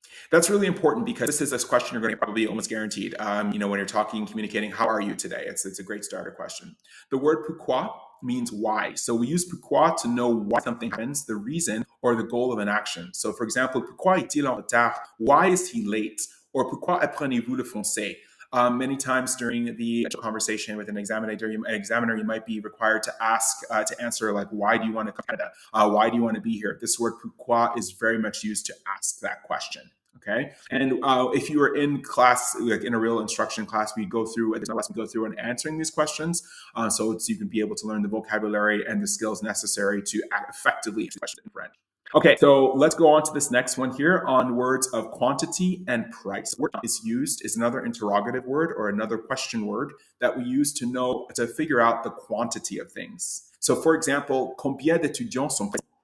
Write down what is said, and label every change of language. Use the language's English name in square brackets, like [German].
[English] That's really important because this is a question you're going to probably almost guaranteed. When you're talking, communicating, how are you today? It's a great starter question. The word pourquoi means why. So we use pourquoi to know why something happens, the reason or the goal of an action. So for example, [French] pourquoi est-il en retard? [English] Why is he late? [French] Or pourquoi apprenez-vous le français? [English] Many times during the conversation with an examiner, you might be required to answer like, why do you want to come to Canada? Why do you want to be here? This word pourquoi is very much used to ask that question. Okay, and if you were in class, like in a real instruction class, we go through and answering these questions, so you can be able to learn the vocabulary and the skills necessary to effectively answer questions in French. Okay, so let's go on to this next one here on words of quantity and price. Word is another interrogative word or another question word that we use to figure out the quantity of things. So, for example, [French] combien d'étudiants sont présents?